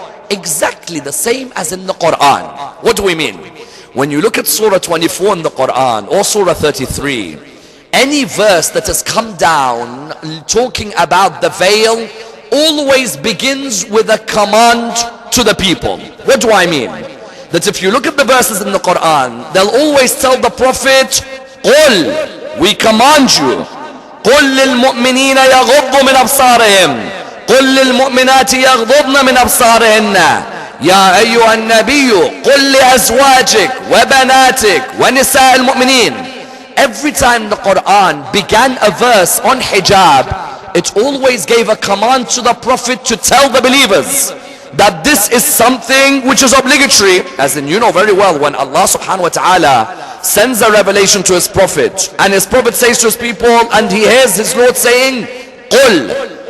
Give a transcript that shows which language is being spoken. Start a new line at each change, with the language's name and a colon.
English: Exactly the same as in the Quran. What do we mean? When you look at Surah 24 in the Quran or Surah 33, any verse that has come down talking about the veil always begins with a command to the people. What do I mean? That if you look at the verses in the Quran, they'll always tell the Prophet, قُلْ, we command you,
Arabic: قُلْ لِلْمُؤْمِنِينَ يَغُضُّ مِنْ أَبْصَارِهِمْ قل للمؤمنات يغضضن من أبصارهن يا أيها النبي قل لأزواجك وبناتك ونساء المؤمنين.
English: Every time the Quran began a verse on hijab, it always gave a command to the Prophet to tell the believers that this is something which is obligatory. As in, you know very well, when Allah subhanahu wa ta'ala sends a revelation to his Prophet, and his Prophet says to his people, and he hears his Lord saying, قل.